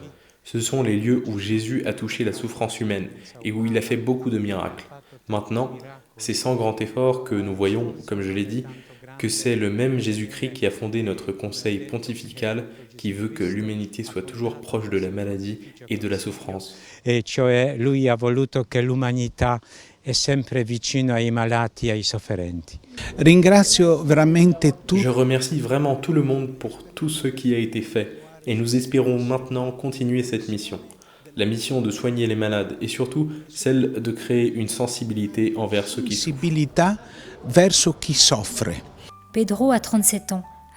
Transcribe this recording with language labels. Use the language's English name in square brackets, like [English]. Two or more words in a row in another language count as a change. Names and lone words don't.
[French] Ce sont les lieux où Jésus a touché la souffrance humaine et où il a fait beaucoup de miracles. Maintenant, c'est sans grand effort que nous voyons, comme je l'ai dit, que c'est le même Jésus-Christ qui a fondé notre conseil pontifical qui veut que l'humanité soit toujours proche de la maladie et de la souffrance. [Italian] E cioè lui ha voluto che l'umanità è sempre vicino ai malati e ai sofferenti. Ringrazio veramente tutti. [French] Je remercie vraiment tout le monde pour tout ce qui a été fait et nous espérons maintenant continuer cette mission. La mission de soigner les malades et surtout celle de créer une sensibilité envers ceux qui souffrent. Pedro a 37 ans.